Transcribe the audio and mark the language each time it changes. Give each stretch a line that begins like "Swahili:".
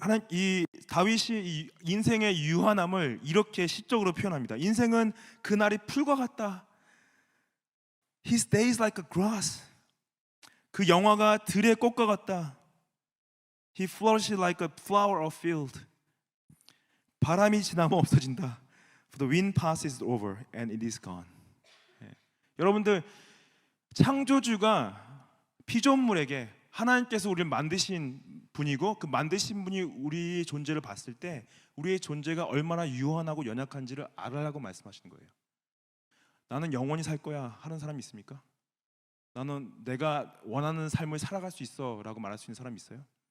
Korean: 이 다윗이 이 인생의 유한함을 이렇게 시적으로 표현합니다. 인생은 그날이 풀과 같다.
English: His days like a grass.
Korean: 그 영화가 들의 꽃과 같다.
English: He flourishes like a flower of field.
Korean: 바람이 지나면 없어진다.
English: For the wind passes over and it is gone.
Korean: 여러분들, 창조주가 피조물에게 하나님께서 우리를 만드신 분이고, 그 만드신 분이 우리의 존재를 봤을 때 우리의 존재가 얼마나 유한하고 연약한지를 알아라고 말씀하시는 거예요. 나는 영원히 살 거야 하는 사람이 있습니까? 나는 내가 원하는 삶을 살아갈 수 있어 라고 말할 수 있는 사람이 있어요?